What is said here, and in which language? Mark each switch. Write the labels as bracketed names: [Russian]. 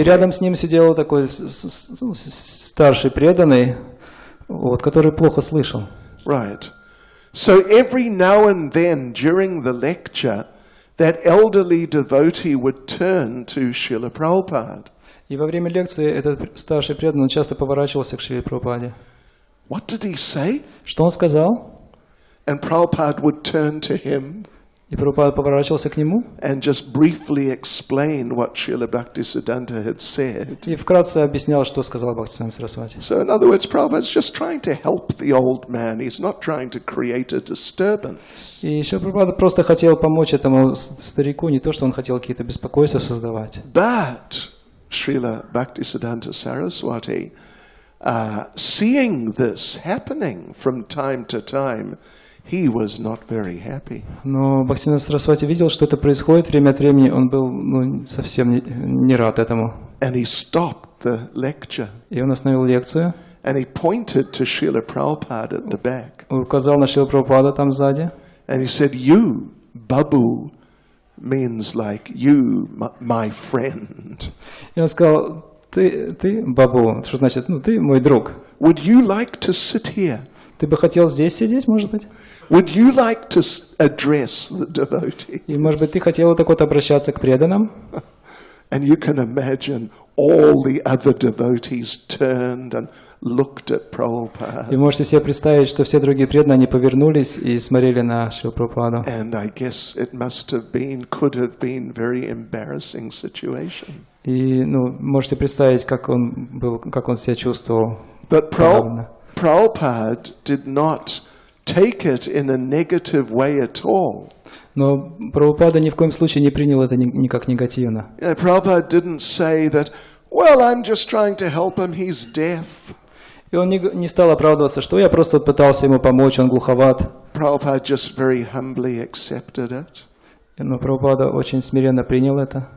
[Russian] И рядом с ним сидел такой старший преданный, который плохо слышал. [English] Right. So every now and then during the lecture, that elderly devotee would turn to Srila Prabhupada. [Russian] И во время лекции этот старший преданный он часто поворачивался к Шриле Прабхупаде. [English] What did he say? [Russian] Что он сказал? [English] And Prabhupada would turn to him [Russian] И Прабхупада поворачивался к нему [English] and just briefly explain what Srila Bhaktisiddhanta had said. [Russian] и вкратце объяснял, что сказал Бхактисиданта Сарасвати. [English] So in other words, Prabhupada's just trying to help the old man. He's not trying to create a disturbance. [Russian] И Шрила Прабхупада просто хотел помочь этому старику, не то, что он хотел какие-то беспокойства создавать. [English] But Srila Bhaktisiddhanta Saraswati, seeing this happening from time to time, he was not very happy. [Russian] Но Бхактисиданта Сарасвати видел, что это происходит время от времени, он был совсем не рад этому. [English] And he stopped the lecture. [Russian] И он остановил лекцию. [English] And he pointed to Srila Prabhupada at the back. [Russian] Он указал на Шрила Прабхупада там сзади. [English] And he said, you, Babu, means like you, my friend. [Russian] И он сказал, ты, Бабу, что значит, ты мой друг. [English] Would you like to sit here? [Russian] Ты бы хотел здесь сидеть, может быть? [English] Would you like to address the devotee? [Russian] И, может быть, ты хотел так вот обращаться к преданным? [English] And you can imagine all the other devotees turned and looked at Prabhupada. [Russian] И можете себе представить, что все другие преданные, они повернулись и смотрели на Шрила Прабхупаду. [English] And I guess it could have been very embarrassing situation. [Russian] И, можете представить, как он себя чувствовал. [English] But Prabhupada did not take it in a negative way at all. [Russian] Но Прабхупада ни в коем случае не принял это никак негативно. [English] Prabhupada didn't say that, well, I'm just trying to help him, he's deaf. [Russian] И он не стал оправдываться, что я просто пытался ему помочь, он глуховат. [English] Prabhupada just very humbly accepted it. [Russian] Но Прабхупада очень смиренно принял это.